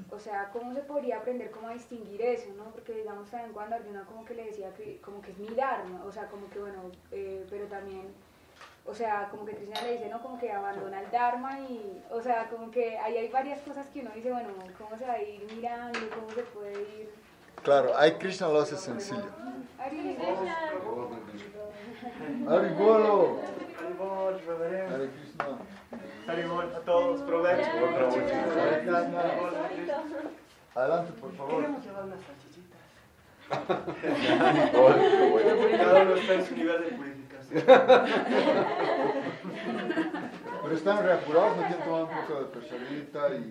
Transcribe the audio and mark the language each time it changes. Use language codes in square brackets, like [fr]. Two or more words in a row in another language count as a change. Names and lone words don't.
[es] O sea, ¿cómo se podría aprender cómo a distinguir eso, ¿no? Porque digamos también cuando Arjuna como que le decía que como que es mi dharma, o sea, como que bueno, pero también, o sea, como que Krishna le dice, ¿no? Como que abandona el dharma y, o sea, como que ahí hay varias cosas que uno dice, bueno, ¿cómo se va a ir mirando? ¿Cómo se puede ir? Claro, ahí Krishna lo hace sencillo. Haribolo. Haribol, reverendo. Hare Krishna. Haribol, a todos, provecho. Adelante, por favor. Queremos llevar unas salchichitas. Cada uno está en su nivel de purificación. Pero están reapurados, no quieren tomar un poco de percharita y...